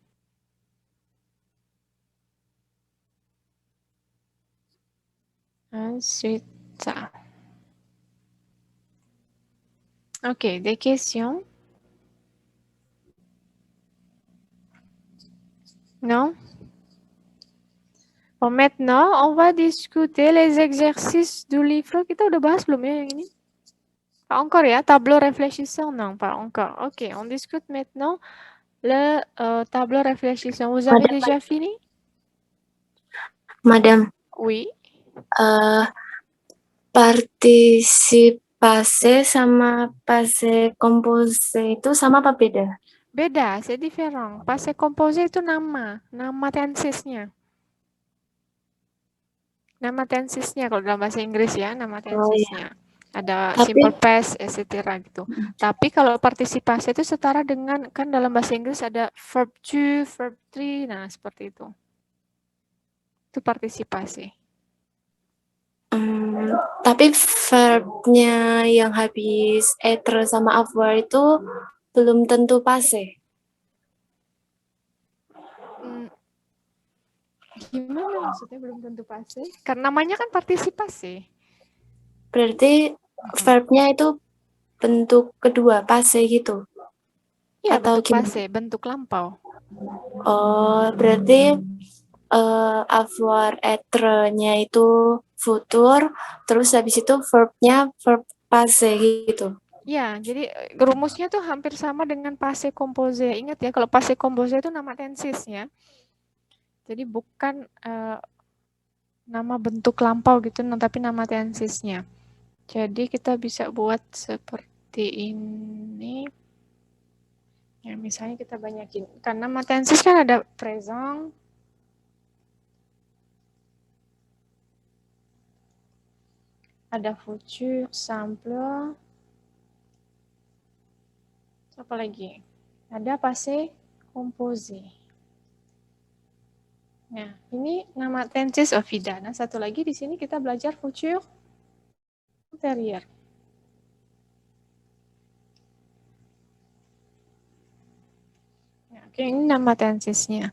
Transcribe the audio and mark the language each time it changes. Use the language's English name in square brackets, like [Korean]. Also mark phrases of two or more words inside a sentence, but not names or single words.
[French] Ensuite, ça. Ok, des questions? Non? Bon, maintenant, on va discuter les exercices du livre. [Indonesian] Kita udah bahas belum ya yang ini? [French] Pas encore ya, tableau réfléchissant? Non, pas encore. Ok, on discute maintenant le tableau réfléchissant. Vous avez déjà fini? Madame, Oui. [Indonesian] Partisipase sama [French] passé composé [Indonesian] itu sama apa beda? Beda, [French] c'est différent. Passé composé [Indonesian] itu nama tensesnya. Nama tensesnya kalau dalam bahasa Inggris ya, nama tensesnya. Ada [English] simple past, [Indonesian] etc. gitu. Tapi kalau partisipasi itu setara dengan, kan dalam bahasa Inggris ada [English] verb to, verb three, [Indonesian] nah seperti itu. Itu partisipasi. Tapi verbnya yang habis être sama avoir itu belum tentu passé. Gimana maksudnya belum tentu passé? Karena namanya kan partisipasi. Berarti verbnya itu bentuk kedua, passé gitu. Iya, Atau bentuk gimana? passé, bentuk lampau. Oh, berarti [French] avoir être- [Indonesian] nya itu futur, terus habis itu verbnya verb passé gitu. Ya, jadi rumusnya tuh hampir sama dengan [French] passé composé. [Indonesian] Ingat ya, kalau [French] passé composé [Indonesian] itu nama tensesnya. Jadi bukan nama bentuk lampau gitu, tapi nama tensesnya. Jadi kita bisa buat seperti ini. Ya, misalnya kita banyakin. Karena nama tenses kan ada présent, ada [French] futur simple, [Indonesian] apa lagi? Ada [French] passé composé. [Indonesian] Nah, ini nama [English] tenses of vida. [Indonesian] Nah, satu lagi di sini kita belajar [French] futur ulterior. [Indonesian] Oke, ini nama tensesnya.